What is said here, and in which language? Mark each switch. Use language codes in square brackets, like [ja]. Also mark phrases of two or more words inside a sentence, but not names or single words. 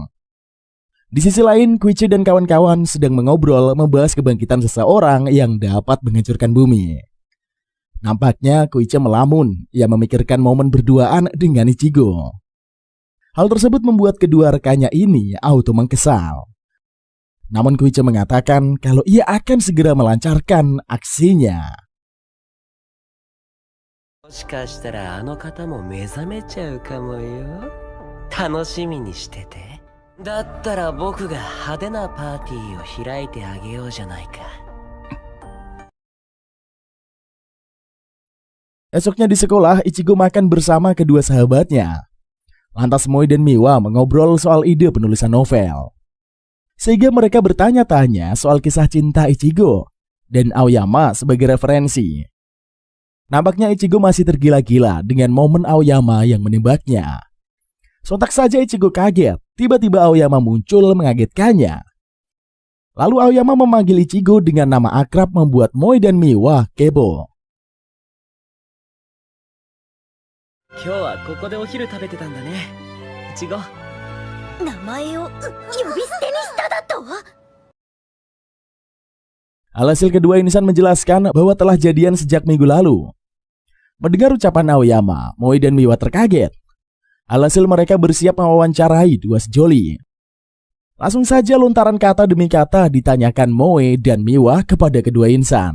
[id] Di sisi lain, Koichi dan kawan-kawan sedang mengobrol membahas kebangkitan seseorang yang dapat menghancurkan bumi. Nampaknya Koichi melamun, ia memikirkan momen berduaan dengan Ichigo. Hal tersebut membuat kedua rekannya ini auto mengkesal. Namun Koichi mengatakan kalau ia akan segera melancarkan aksinya. [ja] もしかしたらあの方も目覚めちゃうかもよ。楽しみにしてて。だったら僕が派手なパーティーを開いてあげようじゃないか。 [id] Esoknya di sekolah, Ichigo makan bersama kedua sahabatnya. Lantas Moe dan Miwa mengobrol soal ide penulisan novel. Sehingga mereka bertanya-tanya soal kisah cinta Ichigo dan Aoyama sebagai referensi. Nampaknya Ichigo masih tergila-gila dengan momen Aoyama yang menembaknya. Sontak saja Ichigo kaget, tiba-tiba Aoyama muncul mengagetkannya. Lalu Aoyama memanggil Ichigo dengan nama akrab membuat Moe dan Miwa kepo. [ja] 今日はここでお昼食べてたんだね、いちご。名前を呼び捨てにしただと？ [id] Alhasil kedua insan menjelaskan bahwa telah jadian sejak minggu lalu. Mendengar ucapan Aoyama, Moe dan Miwa terkaget. Alhasil mereka bersiap mewawancarai dua sejoli. Langsung saja lontaran kata demi kata ditanyakan Moe dan Miwa kepada kedua insan.